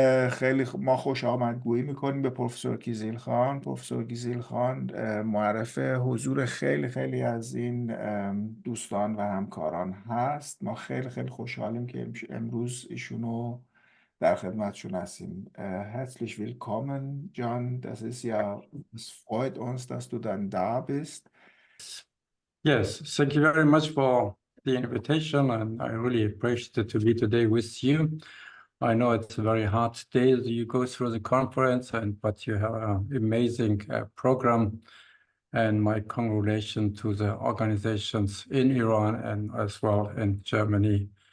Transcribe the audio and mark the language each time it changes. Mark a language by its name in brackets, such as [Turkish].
[Persian] خیلی ما خوش آمدگویی میکنیم به پروفسور کیزیلخان. پروفسور کیزیلخان معرف حضور خیلی از این دوستان و همکاران هست. ما خیلی خوشحالیم که امروز ایشونو در خدمتشون هستیم. [German] Herzlich willkommen, John. Das ist ja, es freut uns, dass du dann da bist. [English] Yes, thank you very much for the invitation, and I really appreciate to be today with you. I know it's a very hard day that you go through the conference, but you have an amazing program, and my congratulations to the organizations in Iran and as well in Germany.